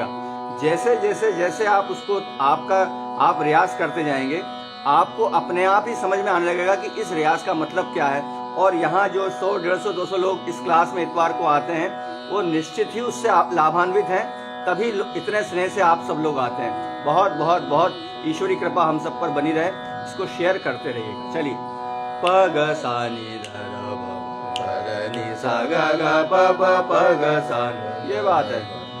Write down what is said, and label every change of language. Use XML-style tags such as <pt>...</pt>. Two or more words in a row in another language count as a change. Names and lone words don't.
<hi>जैसे आप उसको आप रियाज करते जाएंगे, आपको अपने आप ही समझ में आने लगेगा कि इस रियाज का मतलब क्या है। और यहाँ जो 100, 150, 200 लोग इस क्लास में इतवार को आते हैं वो निश्चित ही उससे लाभान्वित हैं, तभी इतने स्नेह से आप सब लोग आते हैं। बहुत बहुत बहुत ईश्वरी कृपा हम सब पर बनी रहे। इसको शेयर करते रहिएगा। चलिए, प ग सा नी ध र ब नी सा ग ग प प प ग सा नी। ये बात है।</hi>